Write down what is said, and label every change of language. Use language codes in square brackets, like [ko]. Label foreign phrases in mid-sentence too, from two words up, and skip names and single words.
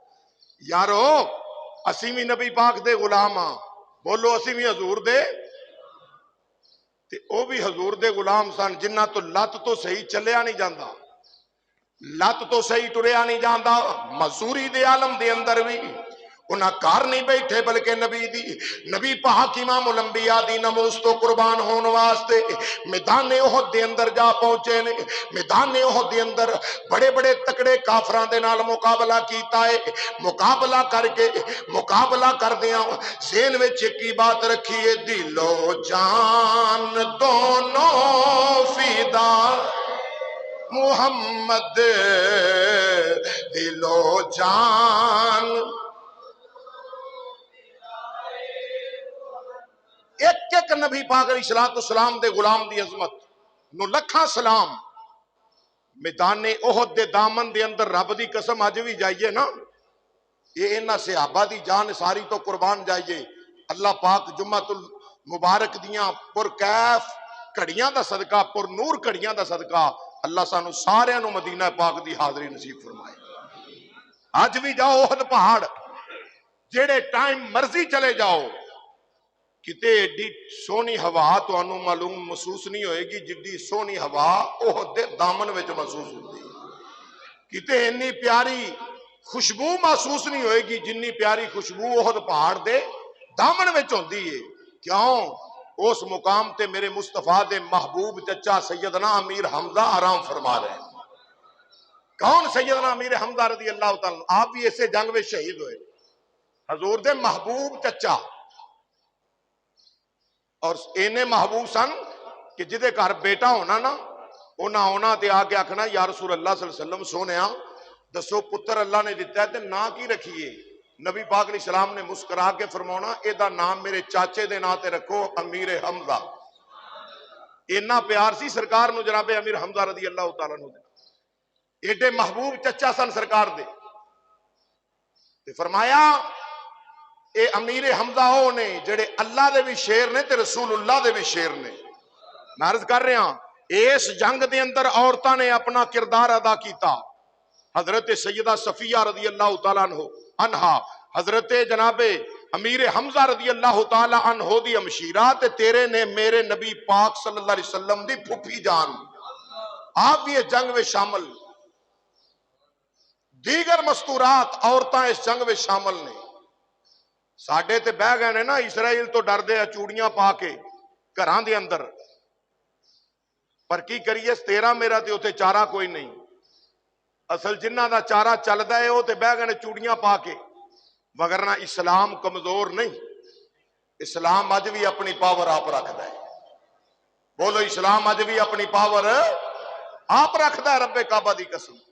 [pa] یارو اسی بھی نبی پاک دے غلام ہاں، بولو اسی بھی حضور دے، تے او بھی حضور دے غلام سن جنہ تو لت تو صحیح چلیا نہیں جاندہ، لت تو صحیح ٹریا نہیں جاندہ۔ مزوری دے عالم دے اندر بھی انہاں کار نہیں بیٹھے بلکہ نبی پاک امام الانبیاء دی نموز تو قربان ہون واسطے میدان احد دے اندر جا پہنچے نے۔ میدان احد دے اندر بڑے بڑے تکڑے کافران دے نال مقابلہ کیتا ہے، مقابلہ کر دیاں ذہن وچ کی بات رکھی ہے، دل و جان دونوں فدا محمد، دل و جان ایک ایک نبی پاک علیہ السلام دے غلام دی عظمت نو لکھاں سلام۔ میدان احد دے دامن دے اندر رب دی قسم اج بھی جائیے نا، یہ انہاں صحابہ دی جان ساری تو قربان جائیے، اللہ پاک جمعۃ المبارک دیاں پر کیف کڑیاں دا صدقہ، پر نور کڑیاں دا صدقہ اللہ سانو سارے نو مدینہ پاک دی حاضری نصیب فرمائے۔ اج بھی جاؤ احد پہاڑ، جیڑے ٹائم مرضی چلے جاؤ، کتے ایڈی سونی ہوا تو انو معلوم محسوس نہیں ہوئے گی جڈی سونی ہوا احد دے دامن وچ محسوس ہوتی، کتے انی پیاری خوشبو محسوس نہیں ہوئے گی جنی پیاری خوشبو احد پہاڑ دے دامن وچ ہوندی ہے۔ کیوں؟ اس مقام تے میرے مصطفیٰ دے محبوب چچا سیدنا امیر حمزہ [ur] آرام فرما رہے ہیں۔ [pa] کون سیدنا امیر حمزہ رضی اللہ تعالیٰ؟ [ur] آپ بھی اسے جنگ میں شہید ہوئے، [pa] حضور دے محبوب چچا، اور اینے محبوب سن کہ جدے گھر بیٹا ہونا نا ہونا تے آگے آکھنا یا رسول اللہ صلی اللہ علیہ وسلم سونیا دسو پتر اللہ نے دیتا ہے تے نا کی رکھیے؟ نبی پاک علیہ السلام نے مسکرا کے فرمانا اے دا نام میرے چاچے دے نا تے رکھو امیر حمزہ۔ اینا پیار سی سرکار نو جناب امیر حمزہ رضی اللہ تعالیٰ نو دے، ایڈے محبوب چچا سن سرکار دے، تے فرمایا اے امیر حمزہ ہو نے جڑے اللہ دے بھی شیر نے تے رسول اللہ دے بھی شیر نے۔ میں عرض کر رہا ہاں اس جنگ دے اندر عورتاں نے اپنا کردار ادا کیتا۔ حضرت سیدہ صفیہ رضی اللہ تعالیٰ عنہا، حضرت جناب امیر حمزہ رضی اللہ تعالیٰ عنہ دی امشیرہ تے تیرے نے میرے نبی پاک صلی اللہ علیہ وسلم دی پھپھی جان، [ur] آپ بھی اس جنگ میں شامل، [pa] دیگر مستورات عورتاں اس جنگ میں شامل نے۔ ساڈے تے بہ گئے نے نا اسرائیل تو ڈر دے چوڑیاں پا کے گھراں دے اندر، پر کی کریے تیرا میرا تے اوتھے چارہ کوئی نہیں، اصل جنہ دا چارہ چلدا ہے وہ تے بہ گئے نے چوڑیاں پا کے، وگرنہ اسلام کمزور نہیں، اسلام اج بھی اپنی پاور آپ رکھدا ہے۔ بولو اسلام اج بھی اپنی پاور آپ رکھدا ہے، رب کعبہ دی قسم۔